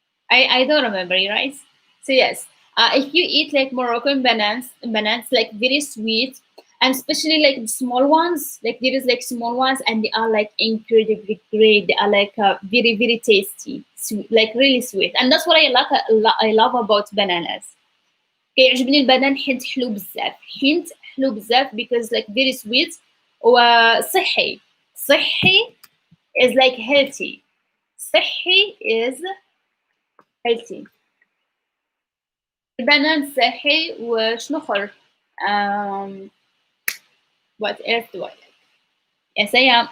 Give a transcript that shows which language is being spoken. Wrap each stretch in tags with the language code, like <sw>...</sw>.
<en>I don't remember, right? So yes, if you eat like Moroccan bananas like very sweet, and especially like the small ones, like there is like small ones, and they are like incredibly great. They are like very very tasty, sweet, like really sweet, and that's what I like. I love about bananas.</en> <ar>كيعجبني البنان حيت حلو بزاف.</ar> <en>Because like very sweet وصحي. صحي is like healthy. صحي is healthy.</en> <ar>البنان صحي وشنو اخر.</ar> <en>um, what else do I like? Yes, I am.</en>